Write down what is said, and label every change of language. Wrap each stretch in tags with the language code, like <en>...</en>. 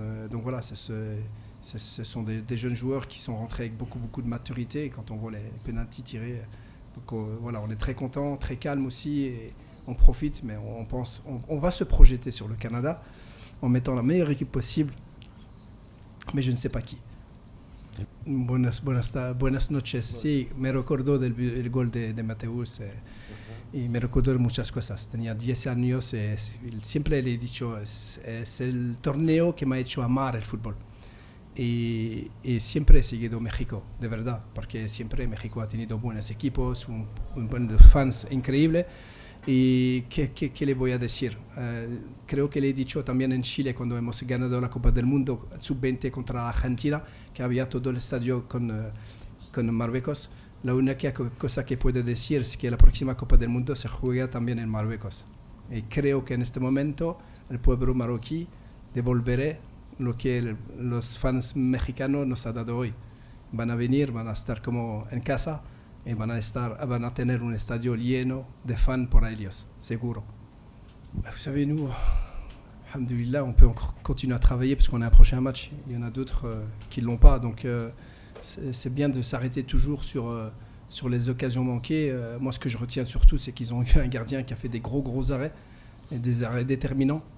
<fr>Donc voilà, ce sont des jeunes joueurs qui sont rentrés avec beaucoup de maturité. Et quand on voit les pénaltys tirés, donc voilà, on est très content, très calme aussi et on profite, mais on va se projeter sur le Canada en mettant la meilleure équipe possible, mais je ne sais pas qui.</fr> <es>Buenas noches. Sí, me recuerdo del gol de Mateus. Y me recuerdo muchas cosas. Tenía 10 años. Siempre le he dicho, es el torneo que me ha hecho amar el fútbol. Y siempre he seguido México, de verdad, porque siempre México ha tenido buenos equipos, un buen de fans increíble. ¿Y qué le voy a decir? Creo que le he dicho también en Chile cuando hemos ganado la Copa del Mundo Sub-20 contra Argentina, que había todo el estadio con Marruecos. La única cosa que puedo decir es que la próxima Copa del Mundo se juega también en Marruecos. Y creo que en este momento el pueblo marroquí devolverá lo que los fans mexicanos nos han dado hoy. Van a venir, van a estar como en casa y van a tener un estadio lleno de fans por ellos, seguro.</es> <fr>Vous savez, nous, alhamdoulilah, on peut encore continuer à travailler parce qu'on a un prochain match. Il y en a d'autres qui ne l'ont pas, donc c'est bien de s'arrêter toujours sur les occasions manquées. Moi, ce que je retiens surtout, c'est qu'ils ont eu un gardien qui a fait des gros arrêts, et des arrêts déterminants.</fr>